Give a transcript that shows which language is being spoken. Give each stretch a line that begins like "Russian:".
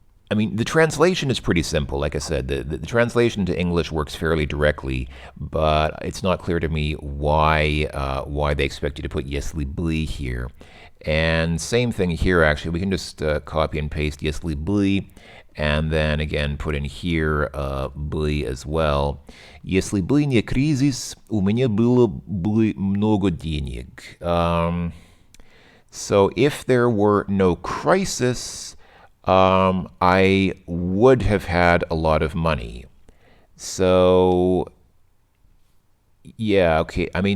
English: The translation is pretty simple. Like I said, the translation to English works fairly directly, but it's not clear to me why they expect you to put
Russian: если были
English: here. And same thing here, actually. We can just copy and paste
Russian: если были,
English: and then again put in here были as well.
Russian: Если бы не кризис, у меня было бы много денег.
English: So if there were no crisis, I would have had a lot of money. So, yeah, okay.